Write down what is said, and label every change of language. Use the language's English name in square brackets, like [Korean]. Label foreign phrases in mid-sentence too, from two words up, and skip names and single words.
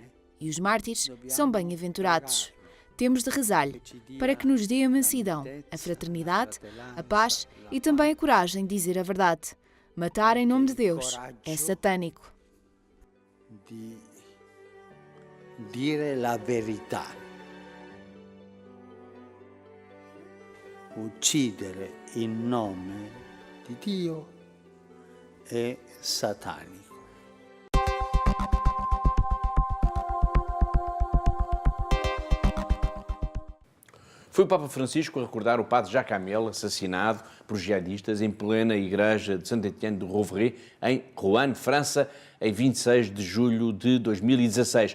[Portuguese] E os mártires são bem-aventurados. Temos de rezar-lhe para que nos dê a mansidão, a fraternidade, a paz e também a coragem de dizer a verdade. Matar em nome de Deus é satânico. [Italian] dire la verità. Uccidere in nome di Dio è satanico. [Portuguese] Foi o Papa Francisco a recordar o padre Jacques Hamel, assassinado por jihadistas em plena igreja de Saint-Étienne de Rouvray, em Rouen, França, em 26 de julho de 2016.